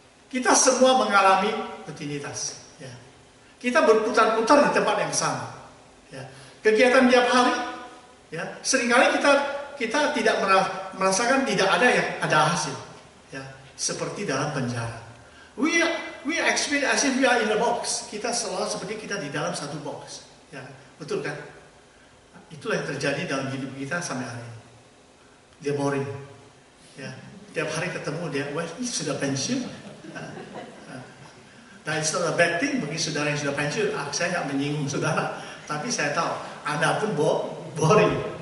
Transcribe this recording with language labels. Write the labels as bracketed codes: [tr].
[id] Kita semua mengalami rutinitas. Ya. Kita berputar-putar di tempat yang sama. Ya. Kegiatan tiap hari, ya. Seringkali kita tidak merasakan tidak ada yang ada hasil. Ya. Seperti dalam penjara. [en] We experience as if we are in a box. [id] Kita selalu seperti kita di dalam satu box. Ya, betul kan? Itulah yang terjadi dalam hidup kita sampai hari ini. Dia boring. Ya, tiap hari ketemu dia, ini sudah pensiun. Nah, [en] it's not a bad thing [id] bagi saudara yang sudah pensiun. Saya nggak menyinggung saudara, tapi saya tahu Anda pun boring.